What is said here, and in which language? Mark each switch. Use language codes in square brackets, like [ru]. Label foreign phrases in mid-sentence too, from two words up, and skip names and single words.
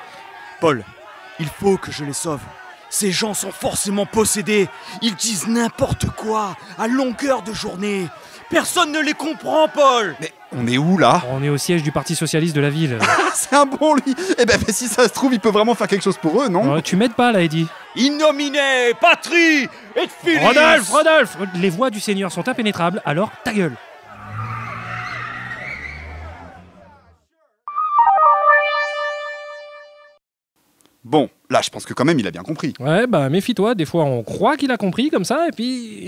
[fr] Paul, il faut que je les sauve. Ces gens sont forcément possédés. Ils disent n'importe quoi, à longueur de journée. Personne ne les comprend, Paul. Mais on est où là? On est au siège du Parti Socialiste de la ville. C'est un bon lui. Eh ben mais si ça se trouve, il peut vraiment faire quelque chose pour eux, non? Tu m'aides pas là, Eddie. [la] In nomine Patri et Filii. [fr] Rodolphe! Les voix du Seigneur sont impénétrables, alors ta gueule. Bon, là je pense que quand même il a bien compris. Ouais, bah méfie-toi, des fois on croit qu'il a compris comme ça, et puis...